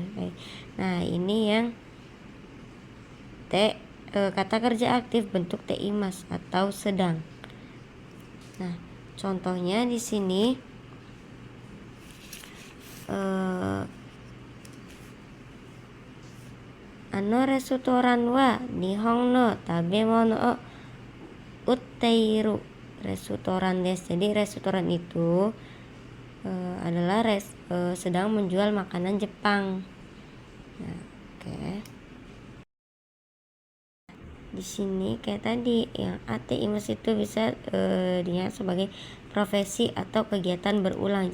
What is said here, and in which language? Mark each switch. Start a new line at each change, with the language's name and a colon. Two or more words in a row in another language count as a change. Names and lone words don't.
Indonesian: Nah, ini yang te kata kerja aktif bentuk teimas atau sedang.
Japanese: Nah, contohnya di sini あのレストランは日本の食べ物を売っているレストランです.
Indonesian: Jadi restoran itu adalah sedang menjual makanan Jepang. Nah, oke. Di sini kayak tadi yang ateimas itu bisa dilihat sebagai profesi atau kegiatan berulang.